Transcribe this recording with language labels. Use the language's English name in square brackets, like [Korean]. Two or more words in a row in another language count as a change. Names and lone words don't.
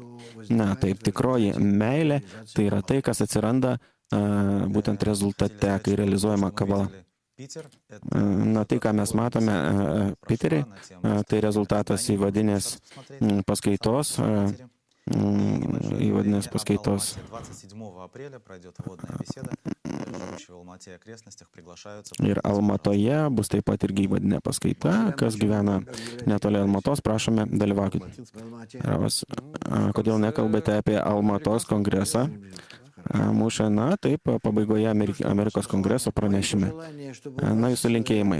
[Lithuanian] Taip, tikroji meilė tai yra tai, kas atsiranda būtent rezultate, kai realizuojama kabala. Tai, ką mes matome Piterį, tai rezultatas įvadinės paskaitos įvadinės paskaitos. [Russian] 27 апреля пройдет вводная беседа. Живущие в Алмате и окрестностях приглашаются. [Lithuanian] Ir Almatoje bus taip pat irgi įvadinė paskaita. Kas gyvena netoli Almatos, prašome, dalyvaukite. Ravas, kodėl nekalbate apie Almatos kongresą? Mūšė, na, taip, pabaigoje Amerikos kongreso pranešime. Na, jūsų linkėjimai.